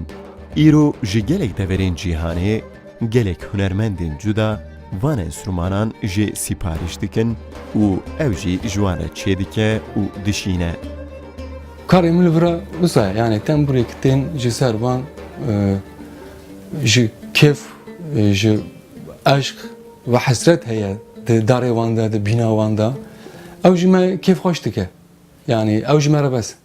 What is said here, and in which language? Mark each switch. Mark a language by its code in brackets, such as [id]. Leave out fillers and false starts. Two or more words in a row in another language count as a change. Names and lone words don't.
[ku] Îro ji gelek deverên cîhanê gelek hunermendên cuda van enstrûmanan jê sîpariş dikin û ew jî ji wan re çê dike û dişîne. Karê min li vir e wisa ye, yani tembûrê tên ji ser van ji kêf ji aşk ve hasret heye di darê wan de, di bîna wan de, ew jî me kêf xweş dike. Yani ew jî me re bes.